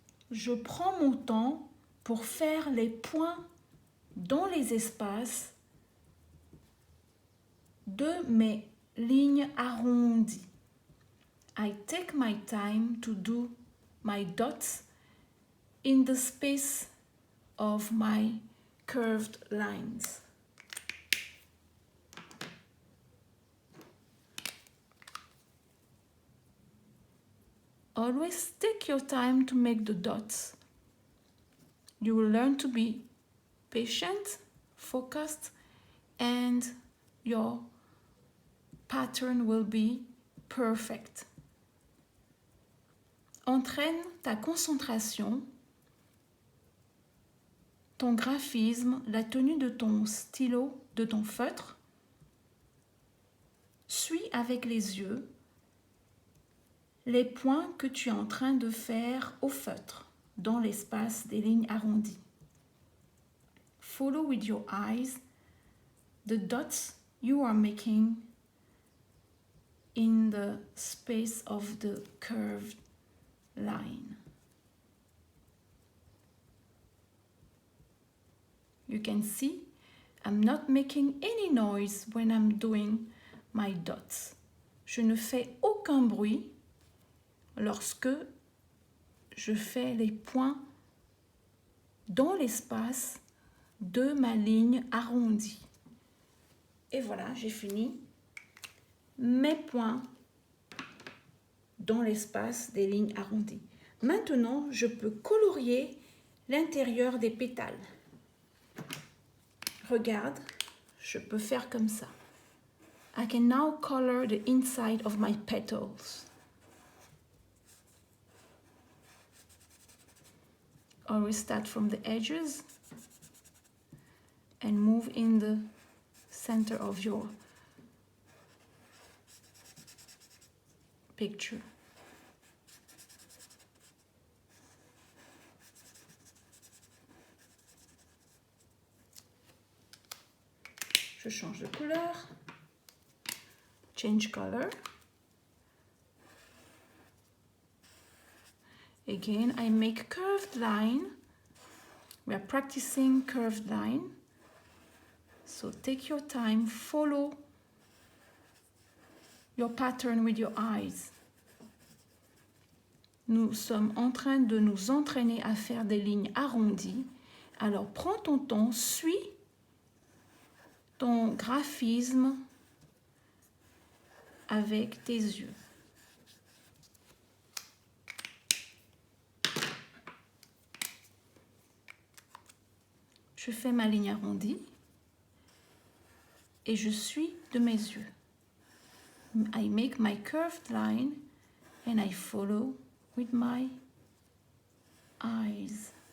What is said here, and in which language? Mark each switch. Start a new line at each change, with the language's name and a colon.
French: Je prends mon temps pour faire les points dans les espaces de mes lignes arrondies.
English: I take my time to do my dots in the space of my curved lines. Always take your time to make the dots. You will learn to be patient, focused, and your pattern will be perfect.
French: Entraîne ta concentration, ton graphisme, la tenue de ton stylo, de ton feutre. Suis avec les yeux les points que tu es en train de faire au feutre dans l'espace des lignes arrondies.
English: Follow with your eyes the dots you are making in the space of the curved line. You can see I'm not making any noise when I'm doing my dots.
French: Je ne fais aucun bruit lorsque je fais les points dans l'espace de ma ligne arrondie. Et voilà, j'ai fini mes points dans l'espace des lignes arrondies. Maintenant, je peux colorier l'intérieur des pétales. Regarde, je peux faire comme ça.
English: I can now color the inside of my petals. Always start from the edges and move in the center of your picture.
French: Je change de couleur.
English: Change color. Again, I make curved line. We are practicing curved line. So take your time, follow your pattern with your eyes.
French: Nous sommes en train de nous entraîner à faire des lignes arrondies. Alors prends ton temps, suis ton graphisme avec tes yeux. Je fais ma ligne arrondie et je suis de mes yeux.
English: I make my curved line and I follow with my eyes.